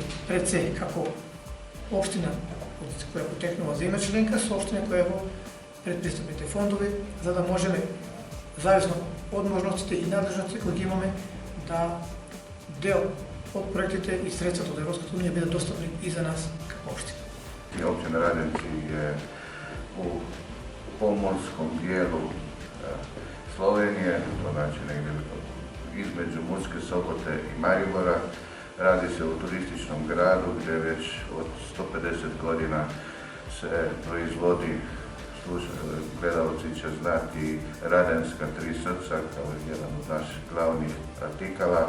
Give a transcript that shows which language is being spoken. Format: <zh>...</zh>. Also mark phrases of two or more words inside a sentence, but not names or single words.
<mk>Пред се како општина која потекнува за има членка со општина која е во предпристапните фондови, за да можеме зависно од можностите и надлежности кои ги имаме да дел од проектите и средствата од Европската унија бидат достапни и за нас како општина.</mk> <hr>Općina Radenci je u pomorskom dijelu Slovenije, to znači negdje između Murske Sobote i Maribora. Radi se o turističnom gradu gdje već od 150 godina se proizvodi, gledalci će znati, Radenska tri srca kao jedan od naših glavnih artikala.</hr>